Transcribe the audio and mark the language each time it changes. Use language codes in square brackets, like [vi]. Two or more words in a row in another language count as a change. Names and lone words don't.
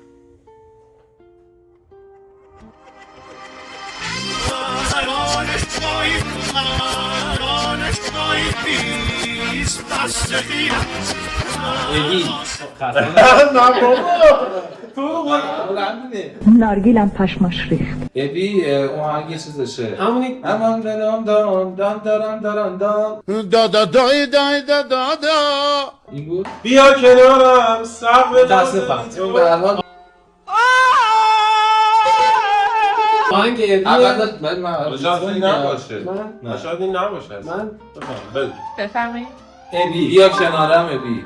[fa] ابی نارگیلم پشماش ریخت. ابی اون آهنگ چیزشه. همونی همون دارم دارم دارم دارم دارم دا دا دای دای دا دا دا. این بود. بیا کنارم سر متاسفم. چون به الان آهنگ ابی اول من شاید این نباشه. من شاید این نباشه. من بفرمایید. ابی بیا کنارم ابی.